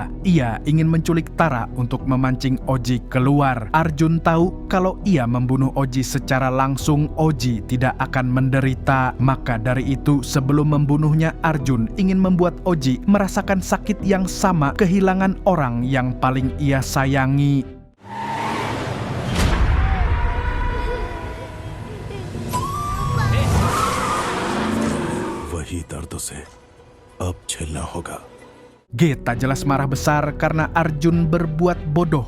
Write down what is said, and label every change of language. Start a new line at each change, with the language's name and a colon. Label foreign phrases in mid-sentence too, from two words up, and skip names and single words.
Indonesian: Ia ingin menculik Tara untuk memancing Oji keluar. Arjun tahu kalau ia membunuh Oji secara langsung, Oji tidak akan menderita. Maka dari itu, sebelum membunuhnya, Arjun ingin membuat Oji merasakan sakit yang sama, kehilangan orang yang paling ia sayangi.
Hindi: वही दर्द से अब झेलना होगा.
Indonesian: Geta jelas marah besar karena Arjun berbuat bodoh.